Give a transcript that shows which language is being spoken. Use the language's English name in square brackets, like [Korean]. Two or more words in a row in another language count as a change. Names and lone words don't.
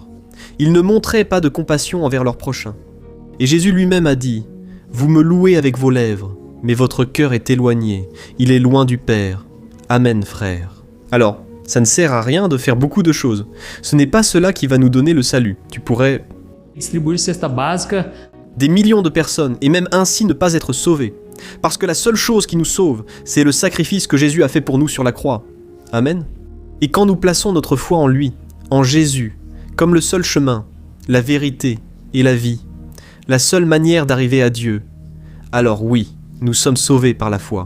[French] Ils ne montraient pas de compassion envers leur prochain. Et Jésus lui-même a dit, « Vous me louez avec vos lèvres, mais votre cœur est éloigné, il est loin du Père. Amen, frère. » Alors, ça ne sert à rien de faire beaucoup de choses. Ce n'est pas cela qui va nous donner le salut. Tu pourrais [Portuguese] Distribuir cesta básica. [French] des millions de personnes et même ainsi ne pas être sauvés. Parce que la seule chose qui nous sauve, c'est le sacrifice que Jésus a fait pour nous sur la croix. Amen. Et quand nous plaçons notre foi en lui, en Jésus, comme le seul chemin, la vérité et la vie, la seule manière d'arriver à Dieu, alors oui, nous sommes sauvés par la foi.